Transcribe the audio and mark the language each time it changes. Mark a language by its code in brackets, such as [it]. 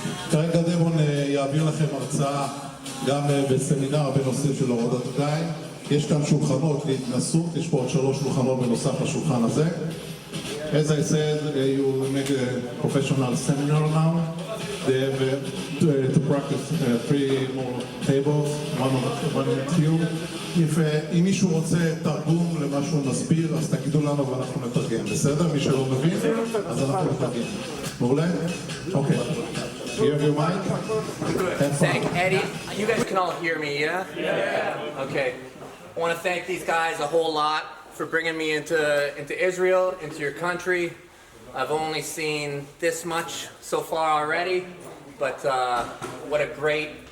[he] כרגע דבון יעביר לכם הרצאה גם בסמינר בנושא של הורדת ידיים. יש כאן שולחנות להתנסות, יש פה עוד 3 שולחנות בנוסף לשולחן הזה. [en] As I said, you make a professional seminar now. They have to practice 3 more tables, one with you. [he] אם מישהו רוצה תרגום למה שהוא מסביר, אז תגידו לנו ואנחנו נתרגם. בסדר? מי שלא מבין, אז אנחנו נתרגם. מעולה? אוקיי. [en] You have your mic? Thank Eddie. You guys can all hear me, yeah? Yeah. Okay. I want to thank these guys a whole lot for bringing me into Israel, into your country. I've only seen this much so far already, but what a great